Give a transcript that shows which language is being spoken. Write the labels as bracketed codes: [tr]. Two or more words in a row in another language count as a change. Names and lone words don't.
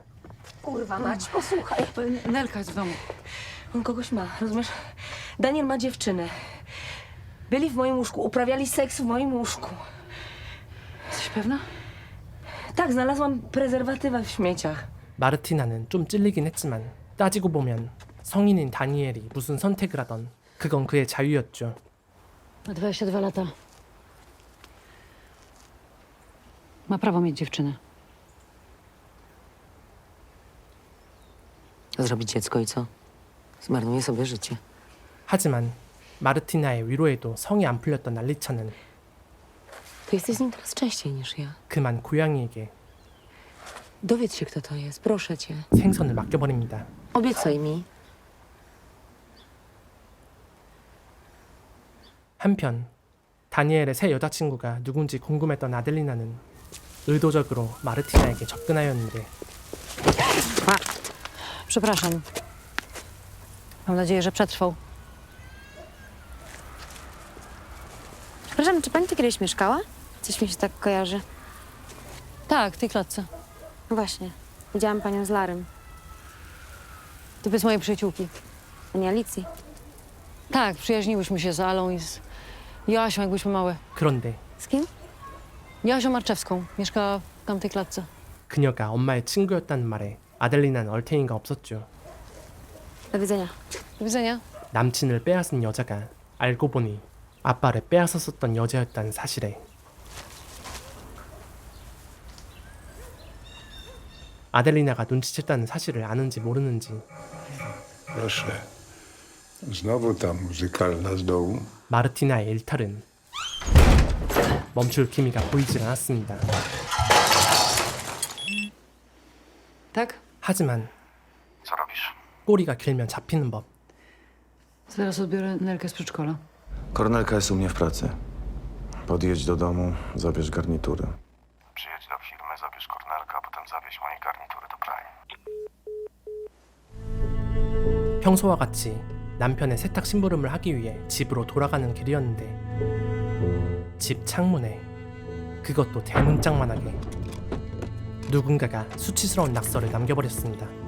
[pl] Kurwa mać, posłuchaj. Nelka jest w domu. On kogoś ma, rozumiesz? Daniel ma dziewczynę. Byli w moim łóżku, uprawiali seks w moim łóżku. Jesteś pewna? Tak, znalazłam prezerwatywa w śmieciach. [ko] 마르티나는 좀 찔리긴 했지만 따지고 보면 성인인 다니엘이 무슨 선택을 하던 그건 그의 자유였죠. [pl] Ma 22 lata. Ma prawo mieć dziewczynę. Zrobić dziecko i co? Zmarnuje sobie życie. [ko] 하지만 마르티나의 위로에도 성이 안 풀렸던 알리차는 [pl] Ty jesteś z nim teraz częściej niż ja. [ko] 그만 고양이에게 [pl] Dowiedz się, kto to jest, proszę cię. [ko] 생선을 맡겨버립니다. [pl] Obiecaj mi. [ko] 한편 다니엘의 새 여자친구가 누군지 궁금했던 아델리나는 의도적으로 마르티나에게 접근하였는데 [pl] Przepraszam. Mam nadzieję, że przetrwał. Przepraszam, czy pani tu kiedyś mieszkała? Coś mi się tak kojarzy. Tak, w tej klatce. No właśnie, widziałam panią z Larym, To jest mojej przyjaciółki. a nie Alicji. Tak, przyjaźniłyśmy się z Alą i z Joasią, jak byliśmy małe. [ko] 그런데 [pl] Z kim? Joasią Marczewską. Mieszkała w tamtej klatce. [ko] 그녀가 엄마의 친구였다는 말에 아델리나는 얼탱이가 없었죠. [pl] Do widzenia. Do widzenia. [ko] 남친을 빼앗은 여자가 알고 보니 아빠를 빼앗았었던 여자였다는 사실에 아델리나가 눈치챘다는 사실을 아는지 모르는지 [pl] Proszę. Znowu ta muzykalna z dołu. [ko] 마르티나의 일탈은 멈출 기미가 보이질 않았습니다. [pl] Tak? [ko] 하지만 [pl] Co robisz? [ko] 꼬리가 길면 잡히는 법. [pl] Zaraz odbiorę Nelkę z przedszkola. Kornelka jest u mnie w pracy. Podjedź do domu, zabierz garnitury. Przyjedź do firmy, zabierz Kornelka, a potem zawieź moje garnitury do pralni. [ko] 평소와 같이 남편의 세탁 심부름을 하기 위해 집으로 돌아가는 길이었는데 집 창문에 그것도 대문짝만하게 누군가가 수치스러운 낙서를 남겨버렸습니다.